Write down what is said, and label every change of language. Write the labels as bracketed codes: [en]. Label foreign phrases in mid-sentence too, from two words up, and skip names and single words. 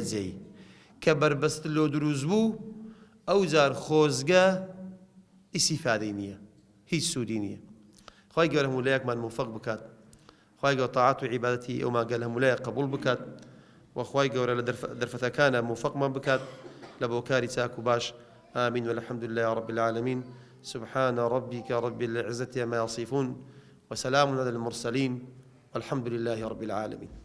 [ckb] جێی کە بربەست لۆ دروست بوو ئەو جار خۆزگە ئیسیفادەی نییە هیچ سوودی نییە خوای گەورە هەموولایەکمان موفق بکات خوای گەورە تاعات و عیبادەتی ئەومان گەل هەموولایە قبول بکات و خوای گەورە لە دەرفەتەکانە موفقمان بکات لە بۆ کاری چاک و باش [ar] آمين والحمد لله رب العالمين سبحان ربك رب العزة ما يصفون وسلام على المرسلين والحمد لله رب العالمين